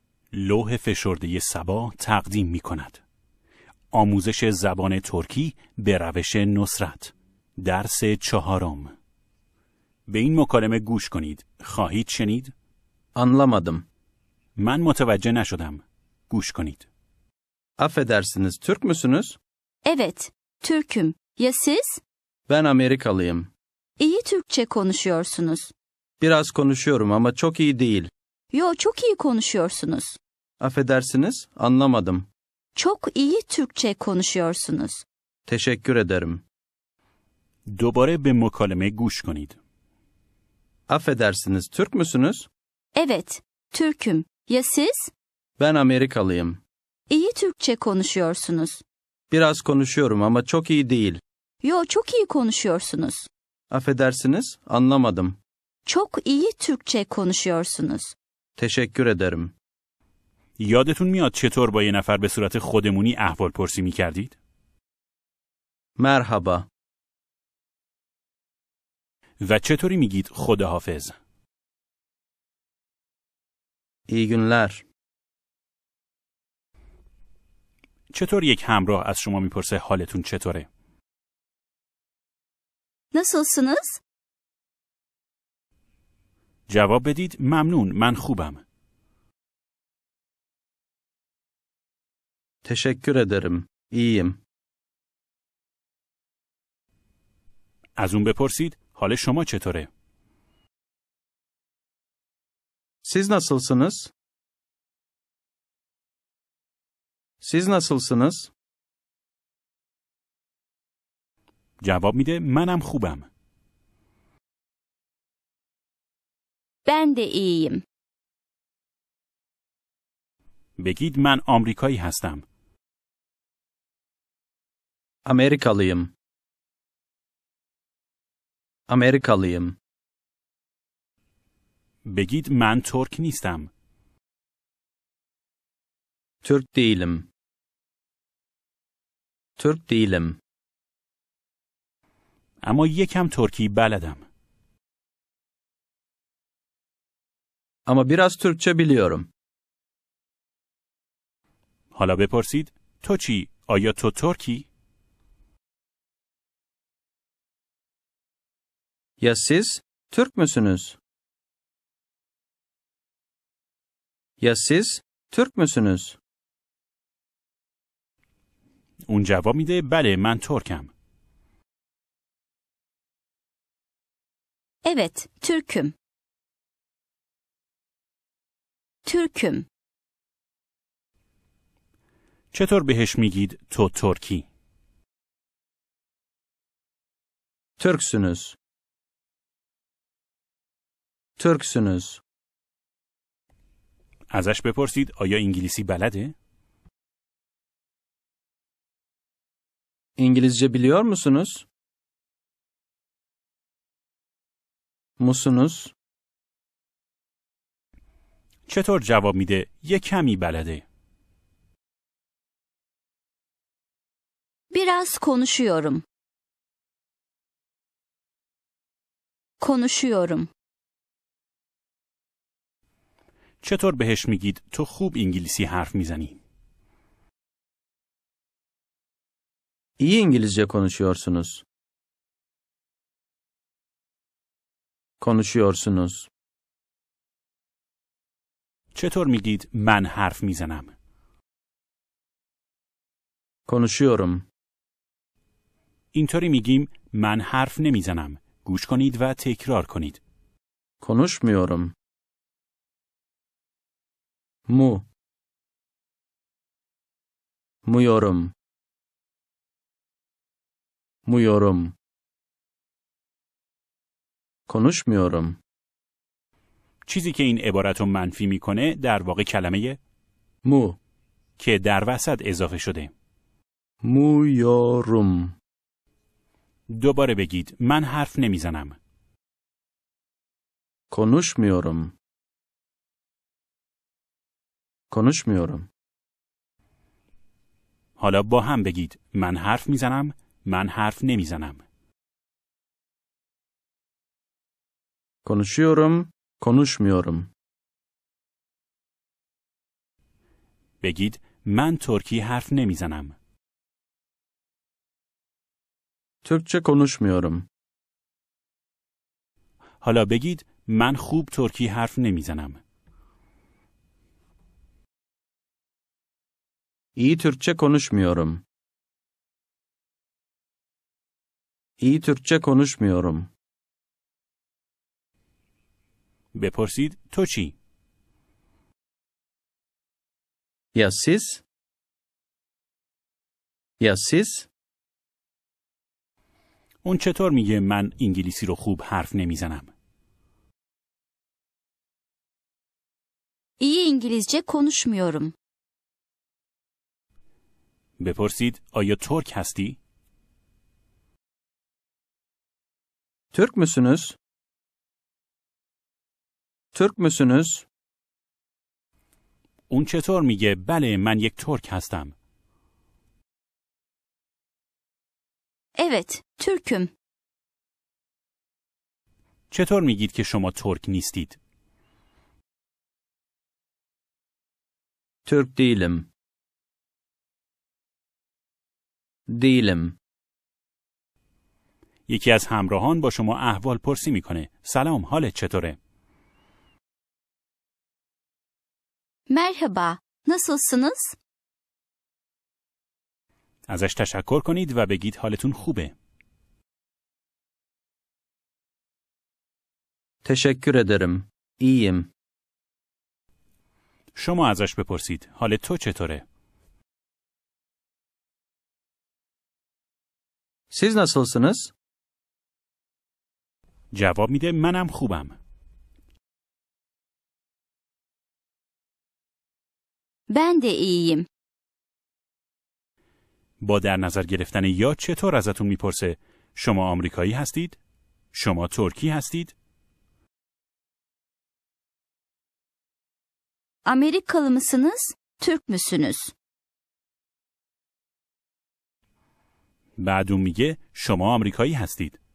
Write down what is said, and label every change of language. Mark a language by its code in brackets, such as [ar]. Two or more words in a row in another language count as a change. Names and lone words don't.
[fa] لوح فشرده صبا تقدیم می کند. آموزش زبان ترکی به روش نصرت. درس 4. به این مکالمه گوش کنید. خواهید شنید؟ [tr] Anlamadım. [fa] من متوجه نشدم. گوش کنید. [tr] Affedersiniz, Türk müsünüz? Evet, Türk'üm. Ya siz? Ben Amerikalıyım. İyi Türkçe konuşuyorsunuz. Biraz konuşuyorum ama çok iyi değil. Yo, çok iyi konuşuyorsunuz. Affedersiniz, anlamadım. Çok iyi Türkçe konuşuyorsunuz. Teşekkür ederim. [fa] دوباره به مکالمه گوش کنید. [tr] Affedersiniz, Türk müsünüz? Evet, Türk'üm. Ya siz? Ben Amerikalıyım. İyi Türkçe konuşuyorsunuz. Biraz konuşuyorum ama çok iyi değil. Yo, çok iyi konuşuyorsunuz. Affedersiniz, anlamadım. Çok iyi Türkçe konuşuyorsunuz. Teşekkür ederim. [fa] یادتون میاد چطور با یه نفر به صورت خودمونی احوال پرسی می کردید؟ [tr] Merhaba. [fa] و چطوری میگید خداحافظ؟ [tr] İyi günler. [fa] چطور یک همراه از شما میپرسه حالتون چطوره؟ [tr] Nasılsınız? [fa] جواب بدید ممنون، من خوبم. [tr] Teşekkür ederim. İyiyim. [fa] از اون بپرسید حال شما چطوره؟ [tr] Siz nasılsınız? Siz nasılsınız? [fa] جواب میده منم خوبم. [tr] Ben de iyiyim. [fa] بگید من آمریکایی هستم. [tr] Amerikalıyım. Amerikalıyım. [fa] بگید من ترک نیستم. [tr] Türk değilim. Türk değilim. [fa] اما یکم ترکی بلدم. [tr] Ama biraz Türkçe biliyorum. [fa] حالا بپرسید تو چی؟ آیا تو ترکی؟ [tr] Ya siz Türk müsünüz? Ya siz Türk müsünüz? [fa] اون جواب میده بله من ترکم. [tr] Evet, Türk'üm. Türk'üm. [fa] چطور بهش میگید تو ترکی؟ [tr] Türksünüz. Türksünüz. [fa] ازش بپرسید آیا انگلیسی بلده؟ [tr] İngilizce biliyor musunuz? Musunuz? [fa] چطور جواب میده یه کمی بلده؟ [tr] Biraz konuşuyorum. Konuşuyorum. [fa] چطور بهش میگید تو خوب انگلیسی حرف میزنی؟ [tr] İyi İngilizce konuşuyorsunuz. Konuşuyorsunuz. [fa] چطور میگید من حرف میزنم؟ [tr] Konuşuyorum. [fa] اینطوری میگیم من حرف نمیزنم. گوش کنید و تکرار کنید. [tr] Konuşmuyorum. Mu. Muyorum. Muyorum. Konuşmuyorum. [fa] چیزی که این عبارت رو منفی میکنه در واقع کلمه [tr] Mu. [fa] که در وسط اضافه شده. [tr] Muyorum. [fa] دوباره بگید من حرف نمیزنم. [tr] Konuşmuyorum. Konuşmuyorum. [fa] حالا با هم بگید من حرف میزنم، من حرف نمیزنم. [tr] Konuşuyorum. Konuşmuyorum. [fa] بگید من ترکی حرف نمیزنم. [tr] Türkçe konuşmuyorum. [fa] حالا بگید من خوب ترکی حرف نمیزنم. [tr] İyi Türkçe konuşmuyorum. İyi Türkçe konuşmuyorum. [fa] بپرسید تو چی؟ [tr] Ya siz? Ya siz? [fa] اون چطور میگه من انگلیسی رو خوب حرف نمیزنم؟ [tr] İyi İngilizce konuşmuyorum. [fa] بپرسید آیا ترک هستی؟ [tr] Türk müsünüz? Türk müsünüz? [fa] اون چطور میگه بله من یک ترک هستم؟ [tr] Evet, Türk'üm. [fa] چطور میگید که شما ترک نیستید؟ [tr] Türk değilim. Değilim. [fa] یکی از همراهان با شما احوال پرسی میکنه. سلام، حالت چطوره؟ [tr] Merhaba, nasılsınız? [fa] ازش تشکر کنید و بگید حالتون خوبه. [tr] Teşekkür ederim. İyiyim. [fa] شما ازش بپرسید حال تو چطوره؟ [tr] Siz nasılsınız? [fa] جواب میده منم خوبم. [tr] Ben de iyiyim. [fa] با در نظر گرفتن یا چطور ازتون میپرسه شما آمریکایی هستید؟ شما ترکی هستید؟ [tr] Amerikalı mısınız, Türk müsünüz? [fa] بعد اون میگه شما آمریکایی هستید.